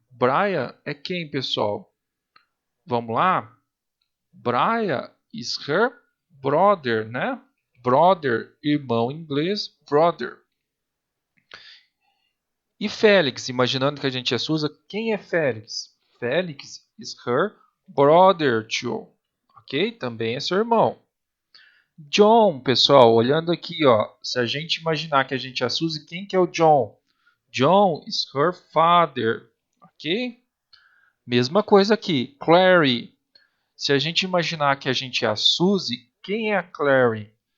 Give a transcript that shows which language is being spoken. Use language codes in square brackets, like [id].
[pt] Brian é quem, pessoal? Vamos lá? [en] Brian is her brother, né? [pt] Brother, irmão em inglês, brother. E Félix, imaginando que a gente é Susa, quem é Félix? [en] Félix is her brother too. [pt] Ok? Também é seu irmão. John, pessoal, olhando aqui, ó, se a gente imaginar que a gente é a Suzy, quem que é o John? [en] John is her father. Ok? [pt] Mesma coisa aqui. Clary, se a gente imaginar que a gente é a Suzy, quem é a Clary?